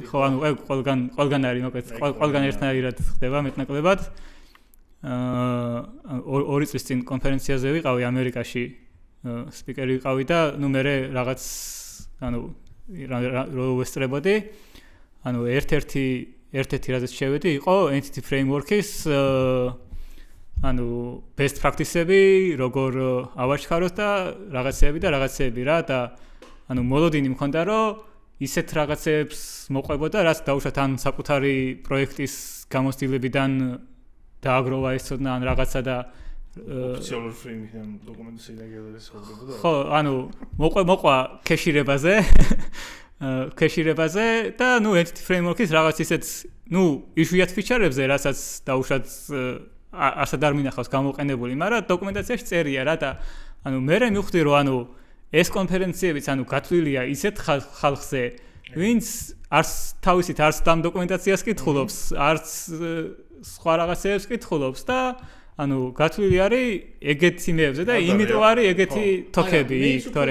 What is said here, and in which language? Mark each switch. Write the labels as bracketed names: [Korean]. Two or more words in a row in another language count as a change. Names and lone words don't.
[Georgian] ხო ანუ ყველგან არის მოკლედ ყველგან ერთნაირად ხდება მეტნაკლებად 2 წლის წინ კონფერენციაზე ვიყავი ამერიკაში სპიკერი ვიყავი და ნუ მე რაღაც ანუ რო ვესწრებოდი ანუ ერთ-ერთი რაზეც შევედი იყო [English] entity framework-ის [Georgian] ანუ [English] best practice-ები, [Georgian] როგორ ავაჩქაროთ და რაღაცეები რა და ანუ მოლოდინი მქონდა რომ ისეთ რაღაცებს მოყვებოდა, რაც დაუშვათ ან საკუთარი პროექტის გამოცდილებიდან დააგროვა ეს ცოდნა ან რაღაცა და ოფიციალური ფრეიმიდან დოკუმენტაციიდან გადაესწრებოდა. ხო, ანუ მოყვა ქეშირებაზე და ნუ [English] entity framework-ის [Georgian] რაღაც ისეთ ნუ იშვიათ ფიჩერებზე, რასაც დაუშვათ ასად არ მინახავს გამოყენებული, მაგრამ დოკუმენტაციაში წერია რა და ანუ მე მივხვდი რომ ანუ ეს კონფერენციებიც ანუ გათვლილია ისეთ ხალხზე, ვინც არც თავისით არც ამ დოკუმენტაციას კითხულობს, არც სხვა რაღაცებს კითხულობს და ანუ გათვლილი არის ეგეთი მეებზე და იმიტომ არის ეგეთი თოქები იქ, თორე